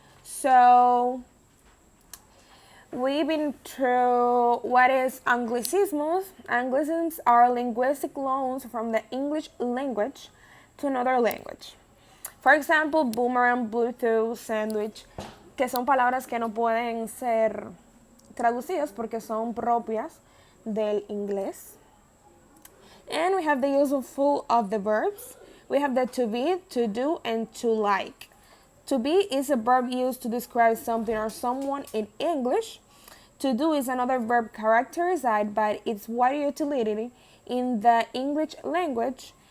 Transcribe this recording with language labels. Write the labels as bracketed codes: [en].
[en] So we've been through what is Anglicisms. Anglicisms are linguistic loans from the English language to another language. For example, [es] boomerang, Bluetooth, sandwich, que son palabras que no pueden ser traducidas porque son propias del inglés. [en] And we have the useful of the verbs. We have the to be, to do, and to like. To be is a verb used to describe something or someone in English. To do is another verb characterized by its wide utility in the English language.